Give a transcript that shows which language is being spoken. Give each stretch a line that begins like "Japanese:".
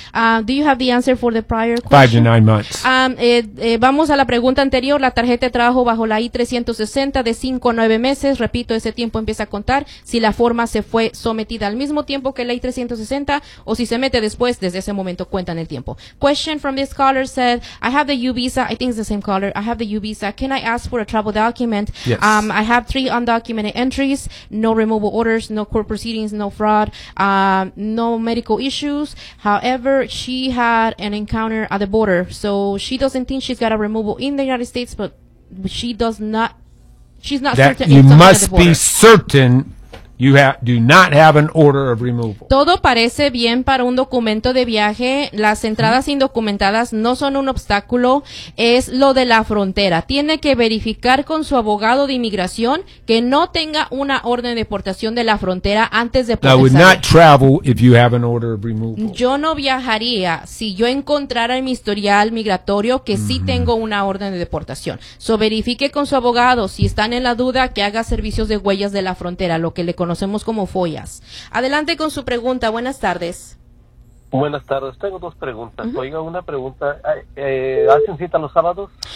English: Do you have the answer for the prior question? 5 to 9 months.
Spanish: Vamos a la pregunta anterior. La tarjeta de trabajo bajo la I-360 de 5 a 9 meses. Repito, ese tiempo empieza a contar si la forma se fue sometida al mismo tiempo que la I-360 o si se mete después, desde ese momento cuentan el tiempo.
English: Question from this caller said, I have the U visa. I think it's the same caller. I have the U visa. Can I ask for a travel document? Yes. I have 3 undocumented entries, no removal orders, no court proceedings, no fraud. No medical issues. However, she had an encounter at the border. So she doesn't think she's got a removal in the United States, but she does not, she's not that certain. You must be certain you do not have an order of removal.
Spanish: Todo parece bien para un documento de viaje. Las entradas indocumentadas no son un obstáculo. Es lo de la frontera. Tiene que verificar con su abogado de inmigración que no tenga una orden de deportación de la frontera antes de procesar.
English: I would not travel if you have an order of removal.
Spanish: Yo no viajaría si yo encontrara en mi historial migratorio que sí tengo una orden de deportación. So verifique con su abogado si están en la duda que haga servicios de huellas de la frontera, lo que le conocemos como follas. Adelante con su pregunta. Buenas tardes. Buenas tardes. Tengo 2 preguntas. Uh-huh. Oiga, una pregunta. ¿Hacen cita los sábados?